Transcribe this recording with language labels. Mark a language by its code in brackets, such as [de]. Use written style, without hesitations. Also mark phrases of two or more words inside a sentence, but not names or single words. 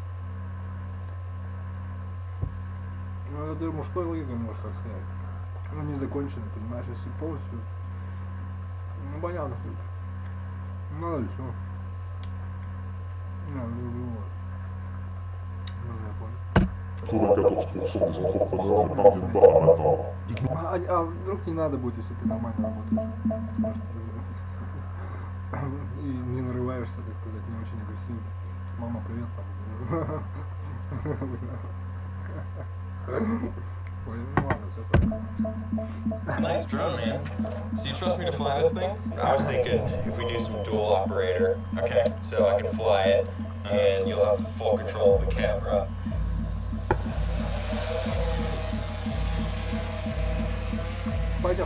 [ru] Ну, это мужской логикой, можно так сказать. Ну, не закончено, понимаешь, если полностью. Ну, понятно, что это. Ну, и все. Ну, вот. Ну, я понял. [fr] 94% des entrepreneurs ne parviennent pas à l'atteindre. [ru] А вдруг не надо будет, если ты нормально работаешь? И не нарываешься, так сказать, не очень агрессивно. Мама, привет, там. Ой, ну ладно, все понятно. [en] It's a nice drone, man. So you trust me to fly this thing? I was thinking if we do some dual operator, Okay. so I can fly it, and you'll have full control of the camera. [ru] Пойдем.